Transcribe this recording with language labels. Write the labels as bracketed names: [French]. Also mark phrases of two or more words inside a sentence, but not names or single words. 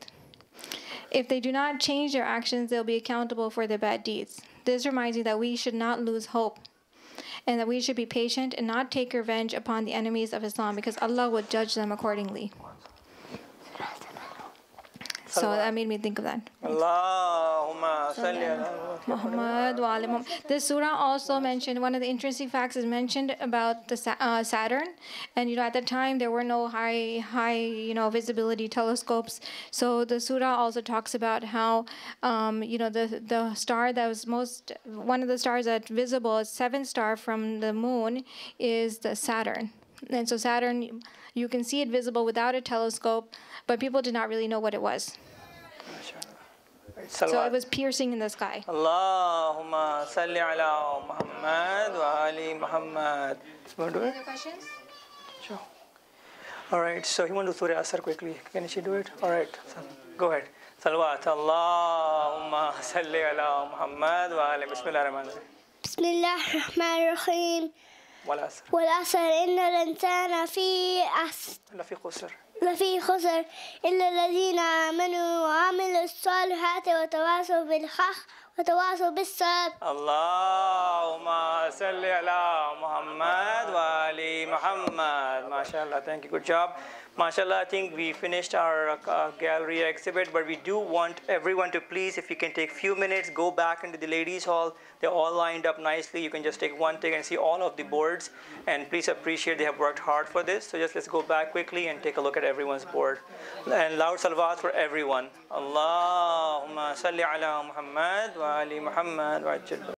[English] If they do not change their actions, they'll be accountable for their bad deeds. This reminds me that we should not lose hope, and that we should be patient and not take revenge upon the enemies of Islam, because Allah will judge them accordingly. So that made me think of that. [Arabic] اللهم صل على محمد وآل محمد. [English] This surah also mentioned, one of the interesting facts is mentioned about the Saturn, and at that time there were no high visibility telescopes. So the surah also talks about how the star that was one of the stars that's visible, seventh star from the moon, is the Saturn. And so Saturn, you can see it visible without a telescope, but people did not really know what it was. So it was piercing in the sky. [Arabic] اللهم صل على محمد وآل محمد. [English] You want to do it? Other questions? Sure. All right, so you want to do Surah Asr quickly. Can she do it? All right, go ahead. Salawat. [Arabic] اللهم صل على محمد وآل. بسم الله الرحمن الرحيم. بسم الله الرحمن الرحيم. والعصر والعصر إن الإنسان لفي خسر إلا الذين آمنوا وعملوا الصالحات وتواصوا بالحق وتواصوا بالصبر. اللهم صل على محمد وآل محمد. [English] MashaAllah, thank you, good job. MashaAllah, I think we finished our gallery exhibit, but we do want everyone to please, if you can take a few minutes, go back into the ladies' hall. They're all lined up nicely. You can just take one take and see all of the boards. And please appreciate they have worked hard for this. So just let's go back quickly and take a look at everyone's board. And loud salawat for everyone. [Arabic] اللهم صل على محمد وآل محمد وعجل.